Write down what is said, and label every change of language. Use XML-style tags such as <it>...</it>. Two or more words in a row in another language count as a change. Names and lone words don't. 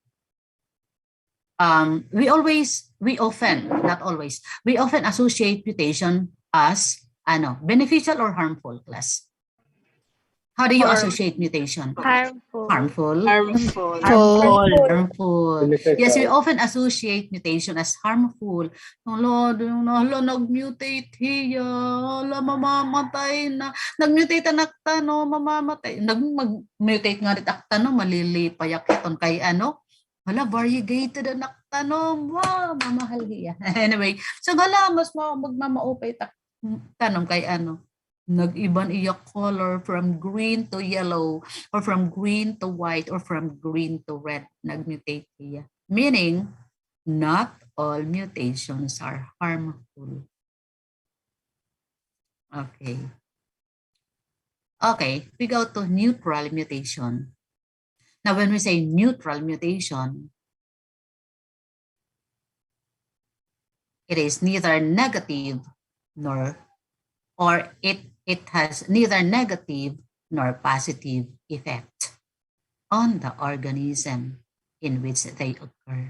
<en>We often associate mutation as beneficial or harmful, class. How do you associate mutation? Harmful. Harmful. Harmful. Yes, we often associate mutation as harmful.</en> <war>Nag-mutate hiya, mamamatay na. Nag-mutate nakta, no, mamamatay. Nag-mutate nga rin akta, no, malilipay akiton kay variegated na nakta, no, wow, mamahal hiya.</war> <en>Anyway, so</en> <war>mas magmamaupay tanong kay nag-iban iya</war> <en>color from green to yellow or from green to white or from green to red.</en> <war>Nag-mutate iya.</war> <en>Meaning, not all mutations are harmful. Okay. Okay, we go to neutral mutation. Now, when we say neutral mutation, it is neither negative or it has neither negative nor positive effect on the organism in which they occur.</en>